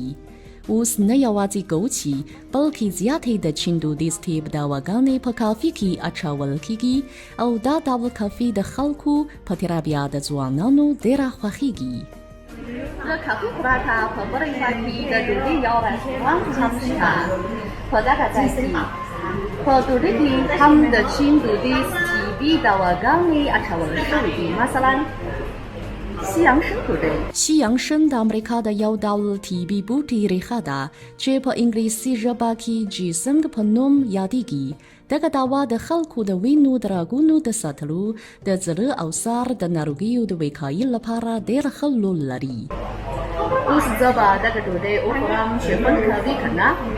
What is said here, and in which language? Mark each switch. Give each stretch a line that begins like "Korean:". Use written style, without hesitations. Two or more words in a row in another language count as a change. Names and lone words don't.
Pashto: اوس نه یوازې ګوچي بلکې زیاتې د چین دودیز طب دواګانې په کافي کې اچول کیږي او دا ډول کافي د خلکو په تیره بیا د ځوانانو ډېره خوښیږي. د کافي پرته په برېښنا کې د ډوډۍ یو رستورانت هم شته. په دغه ځای کې په ډوډۍ کې هم د چین دودیز طبي دواګانې اچول شوي دي. مثلا 西洋参ډوډۍ. 西洋参 د امریکا د یو ډول طبي بوټي ریښه ده چې په انګلیسي ژبه کې جیسنګ په نوم یادیږي. دغه دوا د خلکو د وینو د رګونو د ساتلو د زړه او سر د ناروغیو د وقایې لپاره ډېر ښه رول لري. اوس زه به دغه ډوډۍ وخورم چې خوند کوي که نه.